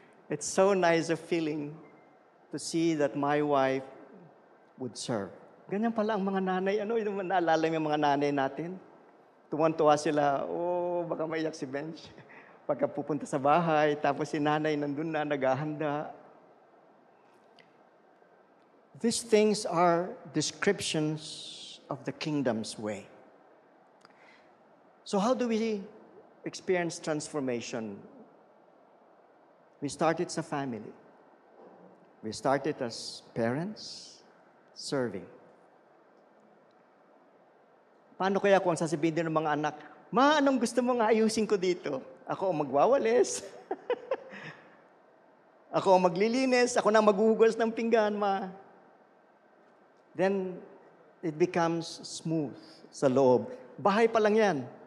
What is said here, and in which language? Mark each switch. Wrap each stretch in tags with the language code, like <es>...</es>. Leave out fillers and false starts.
<en>It's so nice a feeling to see that my wife would serve.</en> <tl>Ganyan pala ang mga nanay. Ano yung naalala yung mga nanay natin? Tuwan-tuwa sila, baka maiyak si Bench. Pagka pupunta sa bahay, tapos si nanay nandun na, naghahanda.</tl> <en>These things are descriptions of the kingdom's way. So how do we experience transformation? We started sa family. We started as parents, serving.</en> <tl>Paano kaya kung sasabihin din ng mga anak, Ma, anong gusto mo nga ayusin ko dito? Ako ang magwawalis. Ako ang maglilinis. Ako na maghuhugas ng pinggan, Ma.</tl> <en>Then, it becomes smooth</en> <tl>sa loob. Bahay pa lang yan.</tl>